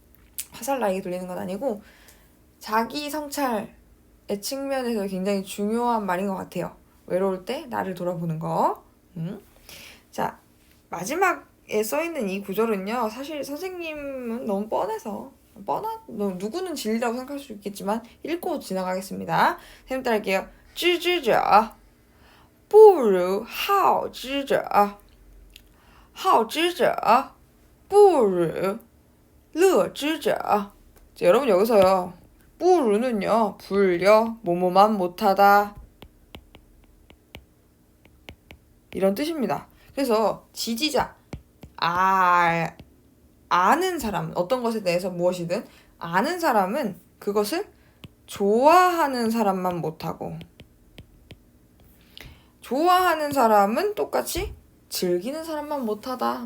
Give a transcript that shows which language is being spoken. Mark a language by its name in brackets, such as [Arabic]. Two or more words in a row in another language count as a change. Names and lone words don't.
[Korean] 자기 성찰의 측면에서 굉장히 중요한 말인 것 같아요. 외로울 때 나를 돌아보는 거. 자, 마지막에 써있는 이 구절은요, 사실 선생님은 너무 누구는 진리라고 생각할 수 있겠지만 읽고 지나가겠습니다. 선생님 따라할게요. [Chinese] 知之者不如好之者好之者不如乐之者 [Korean] 자, 여러분 여기서요. 뿌르는요. 불려 뭐뭐만 못하다 이런 뜻입니다. 그래서 지지자 아는 사람 어떤 것에 대해서 무엇이든 아는 사람은 그것을 좋아하는 사람만 못하고 좋아하는 사람은 똑같이 즐기는 사람만 못하다.